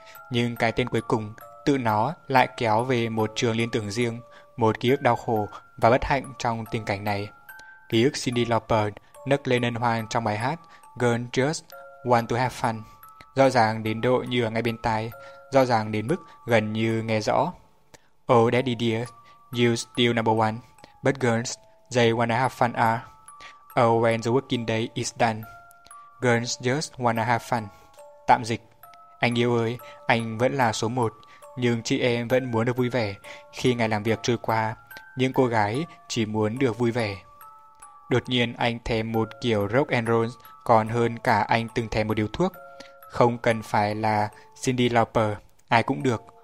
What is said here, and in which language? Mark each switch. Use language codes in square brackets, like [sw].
[vi] Nhưng cái tên cuối cùng tự nó lại kéo về một trường liên tưởng riêng, một ký ức đau khổ và bất hạnh trong tình cảnh này. Ký ức Cyndi Lauper nấc lên hân hoan trong bài hát Girl Just Want to Have Fun, rõ ràng đến độ như ở ngay bên tai, rõ ràng đến mức gần như nghe rõ. [en] Oh daddy dear, you still number one, but girls, they wanna have fun are. Oh, when the working day is done, girls just wanna have fun. [vi] Tạm dịch: anh yêu ơi, anh vẫn là số một, nhưng chị em vẫn muốn được vui vẻ. Khi ngày làm việc trôi qua, những cô gái chỉ muốn được vui vẻ. Đột nhiên anh thèm một kiểu rock and roll còn hơn cả anh từng thèm một điếu thuốc. Không cần phải là Cyndi Lauper, ai cũng được.